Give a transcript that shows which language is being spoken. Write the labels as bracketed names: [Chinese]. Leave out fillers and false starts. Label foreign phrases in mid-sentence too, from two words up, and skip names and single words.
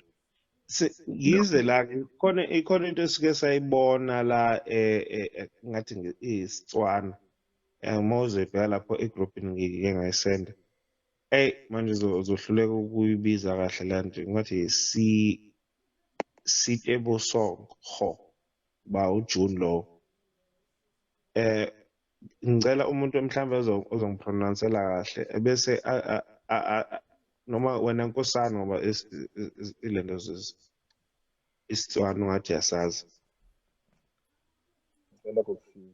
[Zulu] Yize la ikhona into esike sayibona la ngathi iSetswana. Mose bheka lapho egroupini ngike ngayisenda. Manje uzohluleka ukuyibiza kahle la nje ngathi Sitebo song ho ba uJune lo. Ngicela umuntu mhlambe ozongipronounceela kahle bese noma wena nkosana ngoba ilento isitswana ngathi yasazi. Ngicela ukusiza.